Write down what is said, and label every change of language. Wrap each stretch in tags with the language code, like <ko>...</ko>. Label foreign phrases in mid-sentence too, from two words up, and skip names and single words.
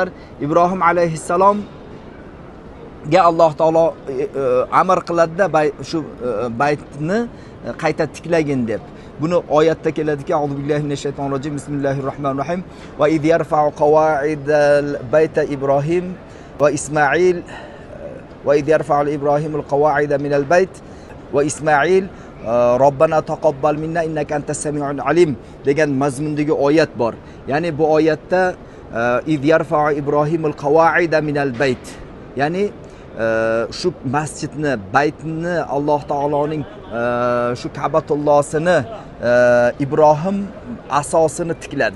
<uz>Ibrohim alayhissalom ga Alloh taolo amr qiladida shu baytni qayta tiklagin deb. Buni oyatda keladiki,</uz> <ar>أعوذ بالله من الشيطان الرجيم.</ar> <uz>Bismillahirrohmanirrohim.</uz> <ar>وإذ يرفع القواعد البيت إبراهيم وإسماعيل وإذ يرفع إبراهيم القواعد من البيت وإسماعيل ربنا تقبل منا إنك أنت السميع العليم</ar> <uz>degan mazmundagi oyat bor. Ya'ni bu oyatda</uz> <ar>إذ يرفع إبراهيم القواعد من البيت,</ar> <uz>ya'ni shu masjidni, baytni, Alloh taoloning shu Ka'batullohsini Ibrohim asosini tikladi.</uz>